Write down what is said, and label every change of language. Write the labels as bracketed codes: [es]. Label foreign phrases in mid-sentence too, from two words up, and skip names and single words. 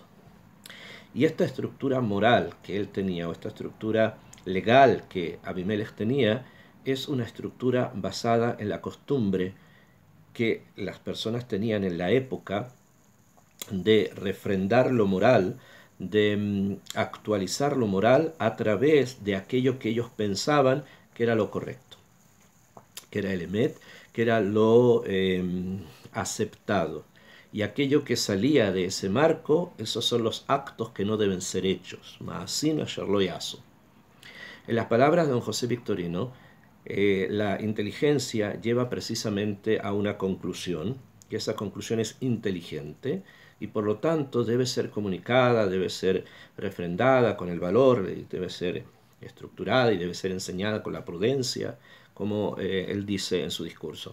[es] Y esta estructura moral que él tenía, o esta estructura legal que Abimelech tenía, es una estructura basada en la costumbre que las personas tenían en la época de refrendar lo moral, de actualizar lo moral a través de aquello que ellos pensaban que era lo correcto, que era el emet, que era lo aceptado. Y aquello que salía de ese marco, esos son los actos que no deben ser hechos. [he] מעשים אשר לא יעשו. [es] En las palabras de don José Victorino, la inteligencia lleva precisamente a una conclusión, y esa conclusión es inteligente, y por lo tanto debe ser comunicada, debe ser refrendada con el valor, debe ser estructurada y debe ser enseñada con la prudencia, como él dice en su discurso.